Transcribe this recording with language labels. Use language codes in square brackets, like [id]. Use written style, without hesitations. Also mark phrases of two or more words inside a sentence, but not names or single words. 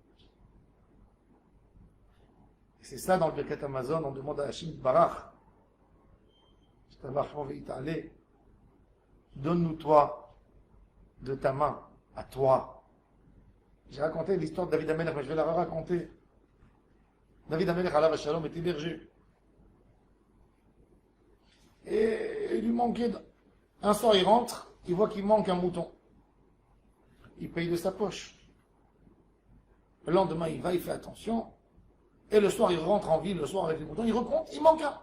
[fr] Et c'est ça dans le Birkat Amazon, on demande à Hachim Barach, donne-nous toi de ta main à toi. J'ai raconté l'histoire de David Amelech, mais je vais la raconter. [he] דוד המלך עליו השלום, [fr] était berger. Et il lui manquait. Un soir, il rentre, il voit qu'il manque un mouton. Il paye de sa poche. Le lendemain, il va, il fait attention. Et le soir, il rentre en ville, le soir avec les moutons, il recompte, il manque un.